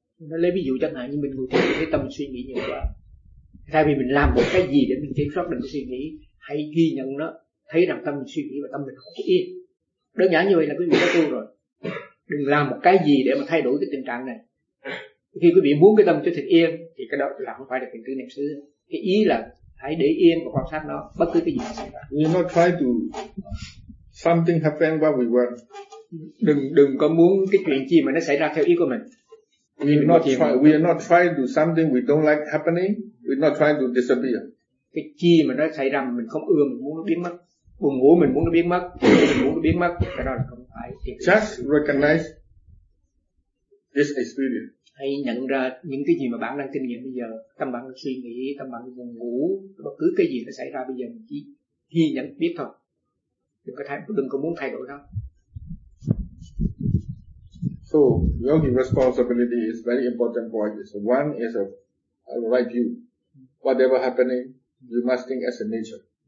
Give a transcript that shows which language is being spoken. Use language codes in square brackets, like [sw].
[vi] Nó lấy ví dụ chẳng hạn như mình ngồi thiền thấy tâm suy nghĩ nhiều quá. Thay vì mình làm một cái gì để mình kiểm soát mình suy nghĩ, hãy ghi nhận nó, thấy rằng tâm mình suy nghĩ và tâm mình không yên. Đơn giản như vậy là quý vị đã tu rồi. Đừng làm một cái gì để mà thay đổi cái tình trạng này. Khi quý vị muốn cái tâm cho thật yên thì cái đó là không phải là tình tứ niệm xứ. Cái ý là hãy để yên và quan sát nó bất cứ cái gì xảy ra. [en] You not try to something happen what we want. [vi] Đừng có muốn cái chuyện gì mà nó xảy ra theo ý của mình. [en] We are not trying to do something we don't like happening. We are not trying to disappear. [vi] Cái chi mà nó xảy ra mình không ưa, mình muốn nó biến mất. Buồn ngủ mình muốn nó biến mất. Mình muốn nó biến mất. Cái đó là không phải. [en] Just recognize this experience. [vi] Hãy nhận ra những cái gì mà bạn đang kinh nghiệm bây giờ. Tâm bạn suy nghĩ, tâm bạn buồn ngủ, bất cứ cái gì nó xảy ra bây giờ mình chỉ ghi nhận biết thôi. Đừng có muốn thay đổi đâu. [en] So yogi responsibility is very important point. One is a right view. Whatever happening, you must think as a nature.